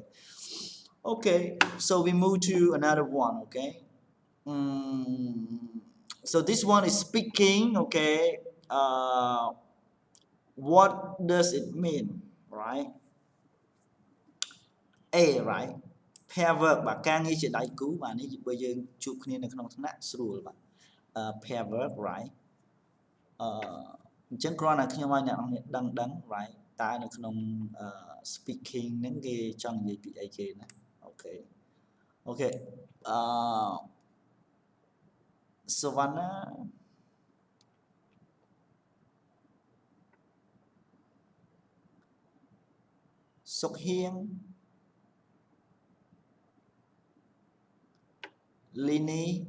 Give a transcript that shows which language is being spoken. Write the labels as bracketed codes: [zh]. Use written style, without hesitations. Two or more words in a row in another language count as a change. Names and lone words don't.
[en] Okay, so we move to another one, okay? So this one is speaking, okay? What does it mean, right? A, right? pair work [km] បាទការងារជាដៃគូបាទនេះបើយើង ជួបគ្នានៅក្នុងថ្នាក់ស្រួលបាទ [en] pair work right [km] អញ្ចឹងគ្រាន់តែខ្ញុំឲ្យអ្នកនរគ្នាដឹង right តើនៅក្នុងspeaking ហ្នឹងគេចង់និយាយពីអីគេណាអូខេ Savannah Sok Hieng Lini